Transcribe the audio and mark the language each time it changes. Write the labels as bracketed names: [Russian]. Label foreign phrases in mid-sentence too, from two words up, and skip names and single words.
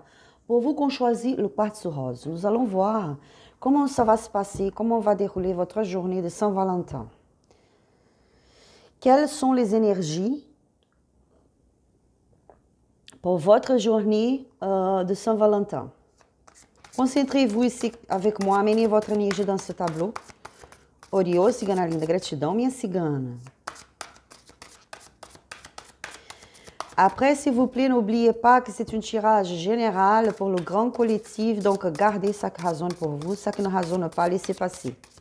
[French] Pour vous qu'on choisit le quartz rose, nous allons voir comment ça va se passer, comment va dérouler votre journée de Saint-Valentin. Quelles sont les énergies pour votre journée de Saint-Valentin? Concentrez-vous ici avec moi, amenez votre énergie dans ce tableau. [Portuguese] Oriô, cigana linda, gratidão, minha cigana. [French] Après, s'il vous plaît, n'oubliez pas que c'est un tirage général pour le grand collectif. Donc, gardez ça qui résonne pour vous. Ça qui ne résonne pas, laissez passer.